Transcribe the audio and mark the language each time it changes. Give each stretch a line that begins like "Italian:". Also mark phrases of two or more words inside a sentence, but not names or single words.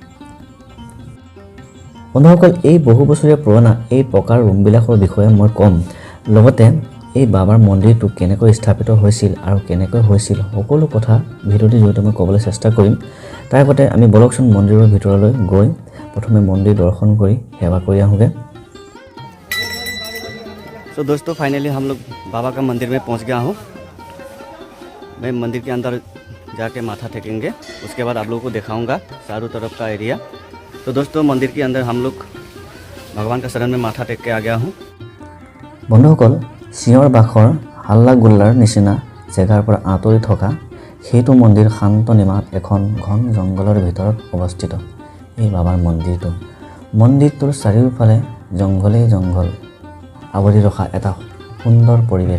Assamese: বন্ধুসকল, এই বহু বছৰীয়া পুৰণা এই পকাৰ ৰুমবিলাকৰ বিষয়ে মই ক'ম, লগতে এই বাবাৰ মন্দিৰটো কেনেকৈ স্থাপিত হৈছিল আৰু কেনেকৈ হৈছিল সকলো কথা ভিডিঅ'টিৰ জৰিয়তে মই ক'বলৈ চেষ্টা কৰিম। তাৰ আগতে আমি বলকচোন মন্দিৰৰ ভিতৰলৈ গৈ প্ৰথমে মন্দিৰ দৰ্শন কৰি সেৱা কৰি आऊँगे।
Hindi: तो दोस्तों, फाइनली हम लोग बाबा का मंदिर में पहुंच गया हूं। मैं मंदिर के अंदर जाके माथा टेकेंगे, उसके बाद आप लोगों को दिखाऊंगा चारों तरफ का एरिया। तो दोस्तों, मंदिर के अंदर हम लोग भगवान का शरण में माथा टेक के आ गया हूँ।
Assamese: বন্ধুসকল, চিঞৰ বাখৰ হাল্লা গোল্লাৰ নিচিনা জেগাৰ পৰা আঁতৰি থকা সেইটো মন্দিৰ শান্ত নিমাত এখন ঘন জংঘলৰ ভিতৰত অৱস্থিত। এই বাবাৰ মন্দিৰটোৰ চাৰিওফালে জংঘলেই জংঘল আৱৰি ৰখা এটা সুন্দৰ পৰিৱেশ।